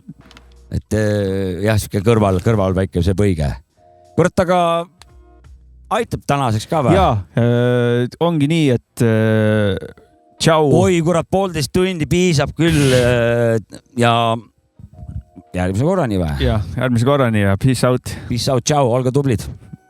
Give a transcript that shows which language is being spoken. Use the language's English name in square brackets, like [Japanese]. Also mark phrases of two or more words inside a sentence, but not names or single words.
[Estonian] Et jah, siuke kõrval väike see põige. Kurat, aga aitab tänaseks ka või? Jaa, ongi nii, et tšau. Oi, kurat, 1,5 tundi piisab küll ja järgmise korrani või? Jah, järgmise korrani ja [English] peace out. Peace out, [Estonian] tšau, olge tublid.